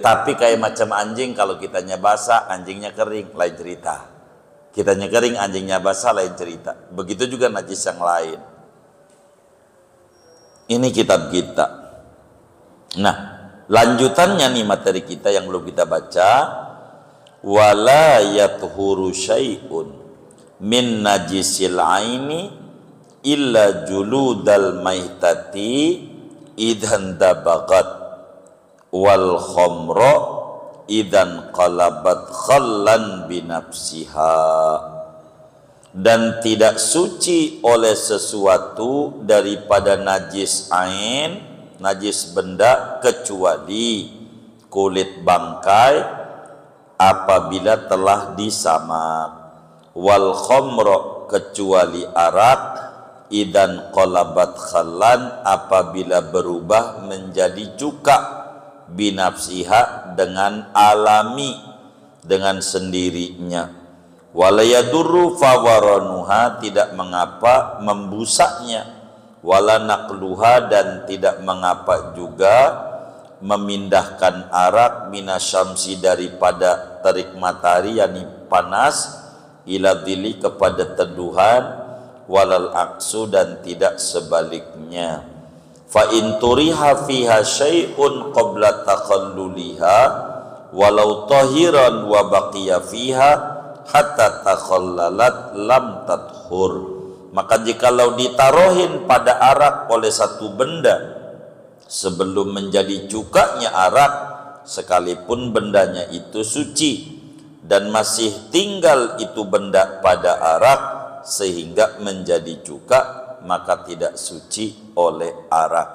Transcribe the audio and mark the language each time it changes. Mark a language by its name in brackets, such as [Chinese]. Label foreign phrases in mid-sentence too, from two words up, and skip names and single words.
[Indonesian] Tapi kayak macam anjing, kalau kitanya basah, anjingnya kering, lain cerita. Kitanya kering, anjingnya basah, lain cerita. Begitu juga najis yang lain. Ini kitab kita. Nah, lanjutannya nih materi kita yang belum kita baca. [Arabic] ولا يطهر شيء من نجس العين إلا جلود الميتة إذا دبغت والخمر إذا انقلبت خلا بنفسها. [Indonesian] Dan tidak suci oleh sesuatu daripada najis ain, najis benda, kecuali kulit bangkai apabila telah disamak, [Arabic] والخمر [Indonesian] kecuali arak, [Arabic] إذا انقلبت خلا [Indonesian] apabila berubah menjadi cuka, binafsiha dengan alami, dengan sendirinya, [Arabic] ولا يضر فورانها [Indonesian] tidak mengapa membusaknya, [Arabic] ولا نقلها [Indonesian] dan tidak mengapa juga memindahkan arak minasyamsi daripada terik matahari yakni panas, [Arabic] إلى ظل [Indonesian] kepada teduhan, [Arabic] ولا العكس [Indonesian] dan tidak sebaliknya. [Arabic] فإن طرح فيها شيء قبل تخللها ولو طاهرا وبقي فيها حتى تخللت لم تطهر. [Indonesian] Maka jikalau ditaruhin pada arak oleh satu benda sebelum menjadi cukanya arak, sekalipun bendanya itu suci dan masih tinggal itu benda pada arak sehingga menjadi cuka, maka tidak suci oleh arak.